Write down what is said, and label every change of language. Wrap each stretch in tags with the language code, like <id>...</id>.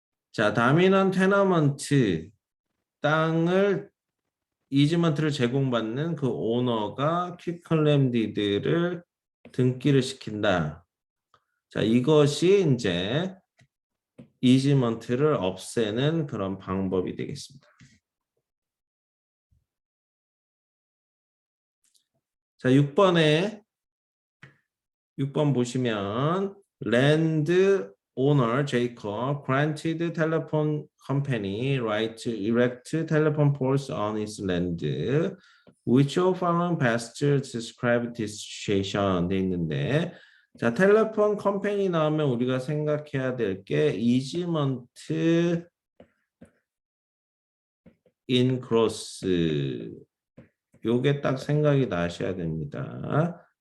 <ko>자, 다미넌 테너먼트 땅을 이지먼트를 제공받는 그 오너가 퀵클레임 디드를 등기를 시킨다. 자, 이것이 이제 이지먼트를 없애는 그런 방법이 되겠습니다.</ko> <en>자, 6번 보시면 land owner Jacob granted telephone company right to erect telephone poles on his land. Which of following best describe this situation</en> <ko>돼 있는데 자, 텔레폰 컴퍼니 나오면 우리가 생각해야 될 게 이지먼트 인 크로스 요게 딱 생각이 나셔야 됩니다.</ko>